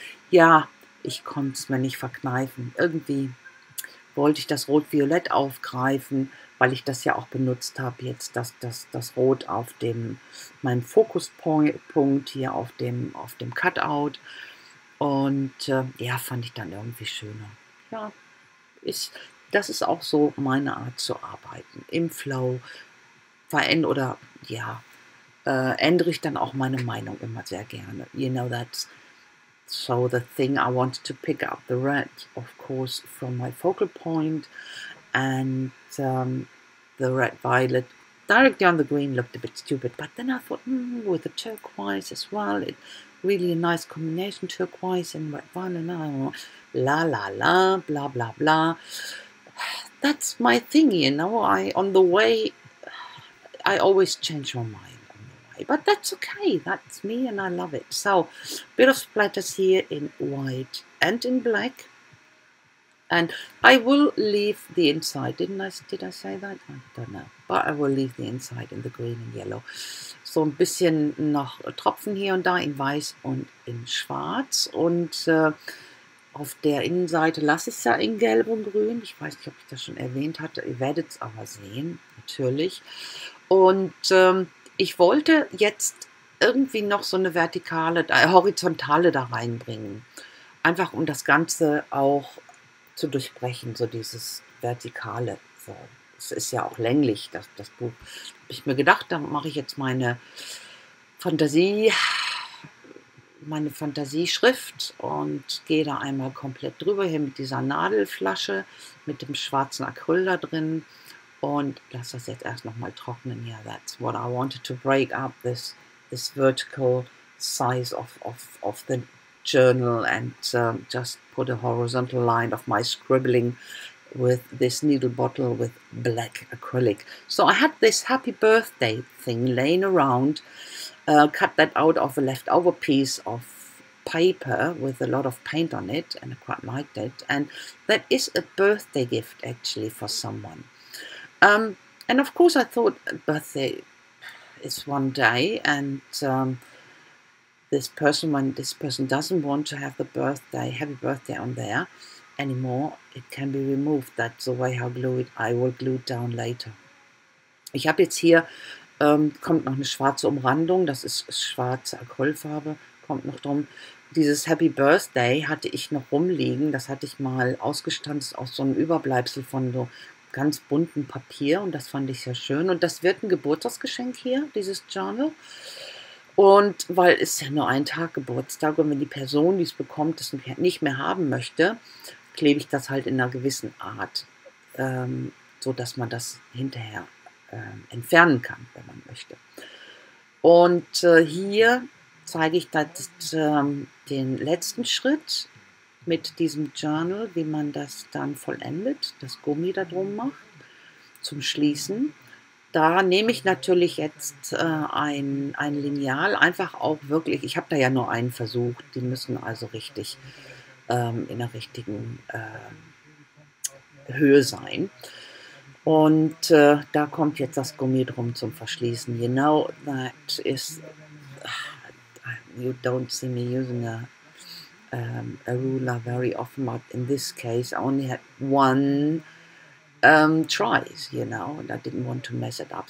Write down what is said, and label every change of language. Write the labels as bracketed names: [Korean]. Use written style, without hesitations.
[German] Ja, ich konnte es mir nicht verkneifen. Irgendwie wollte ich das Rot-Violett aufgreifen, weil ich das ja auch benutzt habe, jetzt das Rot auf meinem Fokuspunkt hier auf dem Cutout. Und ja, fand ich dann irgendwie schöner. Ja, das ist auch so meine Art zu arbeiten. Im Flow oder ja, ändere ich dann auch meine Meinung immer sehr gerne. [English] You know, that's so the thing I wanted to pick up the red, of course, from my focal point, and the red violet directly on the green looked a bit stupid, but then I thought, with the turquoise as well, it really a nice combination, turquoise and red violet, la la la, blah blah blah. That's my thing, you know. On the way, I always change my mind. But that's okay, that's me and I love it. So, bit of splatters here in white and in black. And I will leave the inside, did I say that? I don't know. But I will leave the inside in the green and yellow. [German] So ein bisschen noch Tropfen hier und da in weiß und in schwarz. Und auf der Innenseite lasse ich es ja in gelb und grün. Ich weiß nicht, ob ich das schon erwähnt hatte. Ihr werdet es aber sehen, natürlich. Und ich wollte jetzt irgendwie noch so eine horizontale da reinbringen. Einfach um das Ganze auch zu durchbrechen, so dieses Vertikale. So. Es ist ja auch länglich, das Buch. Habe ich mir gedacht, da mache ich jetzt meine Fantasieschrift und gehe da einmal komplett drüber hier mit dieser Nadelflasche, mit dem schwarzen Acryl da drin. Und lasse das jetzt erst nochmal trocknen. [English] Yeah, that's what I wanted to break up, this vertical size of the journal, and just put a horizontal line of my scribbling with this needle bottle with black acrylic. So I had this happy birthday thing laying around, cut that out of a leftover piece of paper with a lot of paint on it, and I quite liked it. And that is a birthday gift actually for someone. And of course I thought birthday is one day, and when this person doesn't want to have the happy birthday on there anymore, it can be removed. That's the way I will glue it down later. [German] Ich habe jetzt hier, kommt noch eine schwarze Umrandung, das ist schwarze Acrylfarbe, kommt noch drum. Dieses Happy Birthday hatte ich noch rumliegen, das hatte ich mal ausgestanzt aus so einem Überbleibsel von so ganz bunten Papier und das fand ich sehr schön. Und das wird ein Geburtstagsgeschenk hier, dieses Journal. Und weil es ja nur ein Tag Geburtstag und wenn die Person, die es bekommt, das nicht mehr haben möchte, klebe ich das halt in einer gewissen Art, so dass man das hinterher entfernen kann, wenn man möchte. Und hier zeige ich den letzten Schritt mit diesem Journal, wie man das dann vollendet, das Gummi da drum macht, zum Schließen. Da nehme ich natürlich jetzt ein Lineal, einfach auch wirklich, ich habe da ja nur einen versucht, die müssen also richtig in der richtigen Höhe sein. Und da kommt jetzt das Gummi drum zum Verschließen. [English] You know, that is, you don't see me using a ruler very often, but in this case I only had one tries, you know, and I didn't want to mess it up.